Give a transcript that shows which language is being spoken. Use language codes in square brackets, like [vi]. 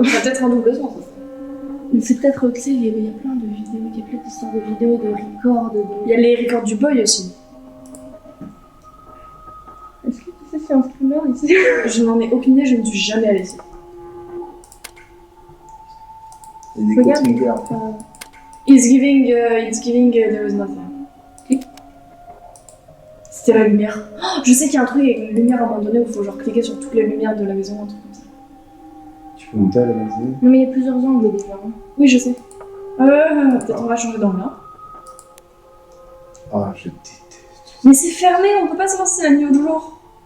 [fr] Ça peut-être un double sens. Mais c'est peut-être, tu sais, il y a plein de vidéos, il y a plein d'histoires de vidéos, de records, Il y a les records du boy aussi. Est-ce que tu sais si c'est un streamer ici? Je n'en ai aucune idée, je ne suis jamais allée ici. Il y a des Regarde, [en] coaching girls. It's giving, there is nothing. [fr] Clique. C'était la lumière. Oh, je sais qu'il y a un truc avec la lumière à un moment donné où il faut genre cliquer sur toutes les lumières de la maison, un truc comme ça. Tu peux monter à la maison? Non mais il y a plusieurs angles déjà. Hein. Oui, je sais. Peut-être on va changer d'angle là. Ah, je déteste. Mais c'est fermé, on peut pas savoir si c'est la nuit ou le jour.